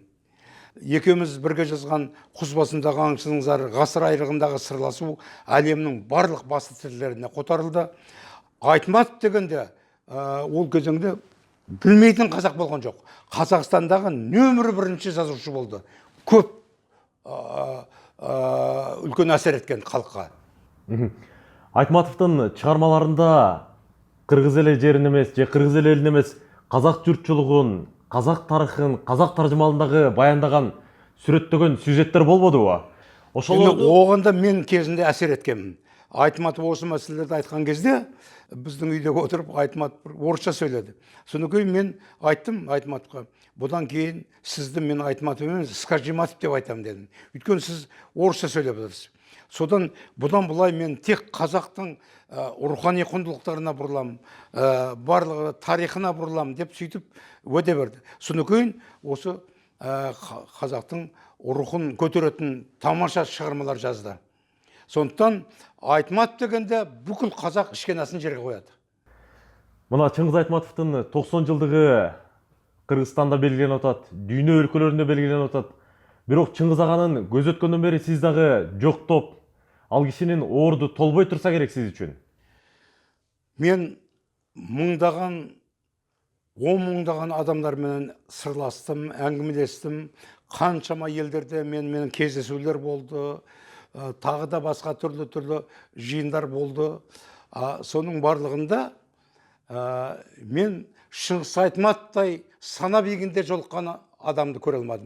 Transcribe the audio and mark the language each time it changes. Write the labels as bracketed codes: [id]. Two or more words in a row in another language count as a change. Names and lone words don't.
[kk] Екеуміз бірге жазған құз басындағы аңшының зары, ғасыр айрығындағы сырласу әлемнің барлық басты тілдеріне қотарылды. Айтматов дегенде ол кезеңде білмейтін қазақ болған жоқ. Қазақстандағы нөмірі бірінші жазушы болды. Көп үлкен әсер еткен халыққа. [ky] Айтматовдун чыгармаларында кыргыз эле жерин эмес, же кыргыз эле элин эмес, казак журтчулугун, казак тарыхын, казак таржымалындагы баяндаган сүрөттөгөн сюжеттер болбодубу? [kk] Оғанда мен кезінде әсер еткенмін. Айтматов осы мәселелерді айтқан кезде біздің үйде отырып Айтматов орысша сөйледі. Содан кейін мен айттым Айтматовқа, бұдан кейін сізді мен Айтматов емес, Скажиматов деп айтамын дедім. Өйткені сіз орысша сөйлеп отырсыз. Содан бұдан былай мен тек қазақтың рухани құндылықтарына бұрылам, барлығы тарихына бұрылам деп сөйтіп уәде берді. Содан кейін осы қазақтың рухын көтеретін тамаша шығармалар жазды. Сондықтан Айтматов дегенде бүкіл қазақ ішкенасын жерге қояды. [ky] Мына Чыңгыз Айтматовдун 90 жылдыгы Кыргызстанда белгиленип атат, дүйнө өлкөлөрүндө белгиленип атат. Бирок Чыңгыз аганын көз өткөндөн бери сиз дагы жоктоп, ал кишинин орду толбой турса керек сиз үчүн. [kk] Мен мыңдаған, 10 мыңдаған адамдар менен сырластым, әңгімелестім. Қаншама елдерде менің кездесулер болды, тағы да басқа түрлі жиындар болды. Соның барлығында мен Шыңғыс Айтматовтай сана биігінде жолыққан адамды көре алмадым.